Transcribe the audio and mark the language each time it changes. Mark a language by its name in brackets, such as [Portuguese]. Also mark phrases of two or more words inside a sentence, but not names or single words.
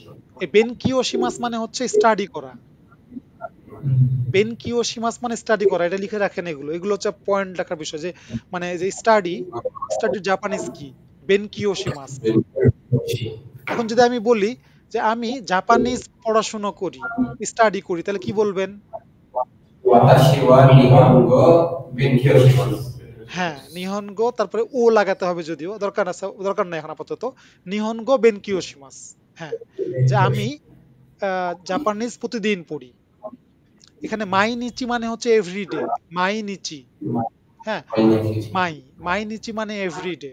[Bangla] এই [Japanese] 勉強します [Bangla] মানে হচ্ছে স্টাডি করা, [Japanese] 勉強します [Bangla] মানে স্টাডি করা, এটা লিখে রাখেন, এগুলো এগুলো হচ্ছে পয়েন্ট লেখার বিষয়, যে মানে যে স্টাডি, স্টাডির জাপানিজ কি, [Japanese] 勉強します. [Bangla] এখন যদি আমি বলি যে আমি জাপানিজ পড়াশোনা করি, স্টাডি করি, তাহলে কি বলবেন? [Japanese] 私は日本語勉強します. [Bangla] হ্যাঁ, নিহনগো, তারপরে ও লাগাতে হবে, যদিও দরকার আছে, দরকার নাই এখন আপাতত, [Japanese] 日本語勉強します. [Bangla] হ্যাঁ, যে আমি জাপানিজ প্রতিদিন পড়ি। এখানে [Japanese] 毎日 [Bangla] মানে হচ্ছে এভরিডে, [Japanese] 毎日, [Bangla] হ্যাঁ মাই, [Japanese] 毎日 [Bangla] মানে এভরিডে।